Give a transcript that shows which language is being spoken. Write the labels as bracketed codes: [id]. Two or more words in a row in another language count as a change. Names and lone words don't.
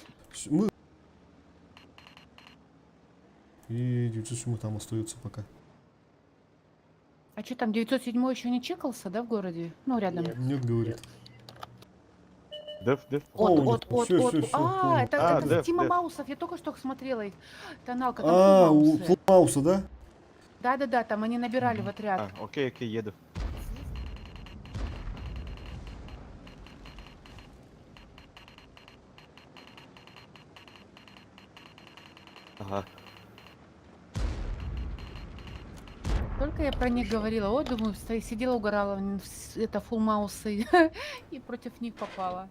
[ru] Мы... И 907 там остается пока. А что там, 907 еще не чекался, да, в городе? Ну, рядом. Нет. Нет, говорит. Деф, деф. От, О, от, нет, от, всё, от. всё, всё, А, понял. это, А, это деф, Тима деф. Маусов, я только что смотрела их. Тоналка, там А, у фулмаусы. Фулмауса, да? Да-да-да, там они набирали в А, отряд. окей, окей, еду. Ага. Только я про них говорила, о, думаю, сидела, угорала, это фулмаусы, и против них попала.